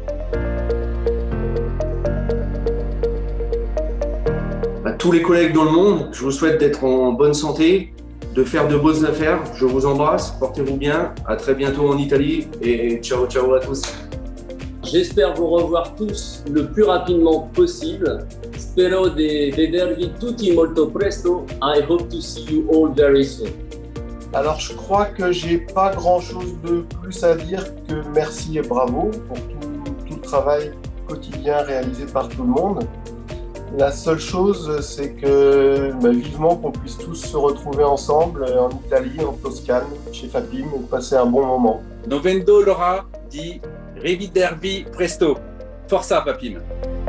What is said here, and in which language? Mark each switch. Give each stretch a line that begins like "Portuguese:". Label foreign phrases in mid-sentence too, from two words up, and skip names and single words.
French: À tous les collègues dans le monde, je vous souhaite d'être en bonne santé, de faire de bonnes affaires. Je vous embrasse, portez-vous bien. À très bientôt en Italie et
Italian: ciao ciao
French: à tous. J'espère vous revoir tous le plus rapidement possible.
Italian: Spero di vedervi tutti molto presto.
English: I hope to see you all very soon.
French: Alors je crois que j'ai pas grand-chose de plus à dire que merci et bravo pour tout le travail quotidien réalisé par tout le monde. La seule chose, c'est que vivement qu'on puisse tous se retrouver ensemble en Italie, en Toscane, chez Fapim, et passer un bon moment.
Italian: Non vendo l'ora di rivedervi presto. Forza Fapim!